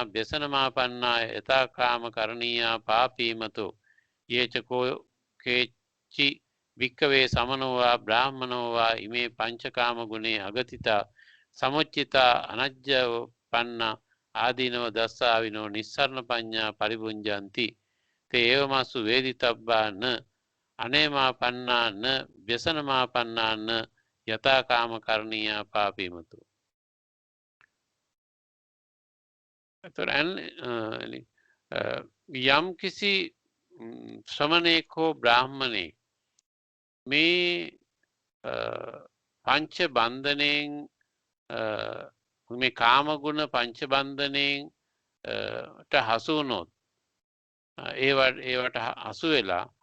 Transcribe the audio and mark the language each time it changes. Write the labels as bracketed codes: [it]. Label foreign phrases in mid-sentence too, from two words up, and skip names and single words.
[pi] ව්‍යසනමා පන්නා යතා කාමකරණීයා පාපීමතෝ යේචකෝ කේචි භික්කවේ සමනෝවා බ්‍රාහ්මනෝවා ඉමේ පංචකාමගුණේ අගතිතා සමුච්චිතා අනජ්ජව පන්නා ආදීනව දස්සාවිනෝ නිස්සරණ පඤ්ඤා පරිබුංජಂತಿ තේ ඒව මස්සු වේදිතබ්බා න අනේමා පන්නා න ව්‍යසනමා පන්නා න යතා කාමකරණීයා පාපීමතු. [si] යම් කිසි ශ්‍රමණේක හෝ බ්‍රාහ්මණෙක් මේ පංච බන්ධනයෙන් මේ කාමගුණ පංච බන්ධනයෙන් හසු වුණොත් ඒවට හසු වෙලා